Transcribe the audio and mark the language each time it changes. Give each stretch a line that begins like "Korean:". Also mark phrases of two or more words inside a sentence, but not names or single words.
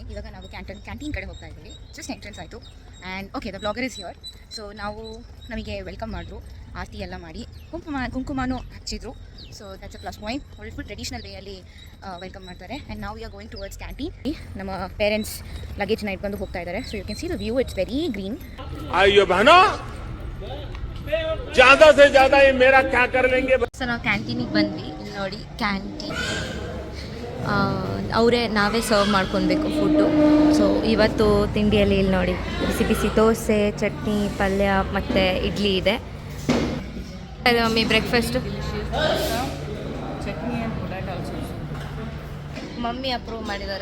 Kannada: ಇವಾಗ ನಾವು ಕ್ಯಾಂಟೀನ್ ಕಡೆ ಹೋಗ್ತಾ ಇದ್ದೀವಿ.
English: just entrance
Kannada: ಆಯಿತು.
English: and okay, the blogger is here.
Kannada: ಸೊ ನಮಗೆ ವೆಲ್ಕಮ್ ಮಾಡಿದ್ರು, ಆರತಿ ಎಲ್ಲ ಮಾಡಿ ಕುಂಕುಮನೂ ಹಚ್ಚಿದ್ರು.
English: So that's a plus point. full traditional
Kannada: ವೇಯಲ್ಲಿ ವೆಲ್ಕಮ್ ಮಾಡ್ತಾರೆ. ಆ್ಯಂಡ್ ನಾವು
English: we are going towards canteen.
Kannada: ನಮ್ಮ ಪೇರೆಂಟ್ಸ್ ಲಗೇಜ್ನ ಇಟ್ಕೊಂಡು ಹೋಗ್ತಾ ಇದ್ದಾರೆ.
English: So you can see the view, it's very green.
Hindi: अय्यो बहनो, ज़्यादा से ज़्यादा ये मेरा क्या कर लेंगे.
Kannada: ಸೊ ನಾವು ಕ್ಯಾಂಟೀನಿಗೆ ಬಂದ್ವಿ. ಇಲ್ಲಿ ನೋಡಿ ಕ್ಯಾಂಟೀನ್, ನಾವೇ ಸರ್ವ್ ಮಾಡ್ಕೊಬೇಕು ಫುಡ್ಡು. ಸೊ ಇವತ್ತು ತಿಂಡಿಯಲ್ಲಿ ಇಲ್ಲಿ ನೋಡಿ ಬಿಸಿ ಬಿಸಿ ದೋಸೆ, ಚಟ್ನಿ, ಪಲ್ಯ ಮತ್ತು ಇಡ್ಲಿ ಇದೆ. ಅದು
English: mummy breakfast mummy approve
Kannada: ಮಾಡಿದ್ದಾರೆ.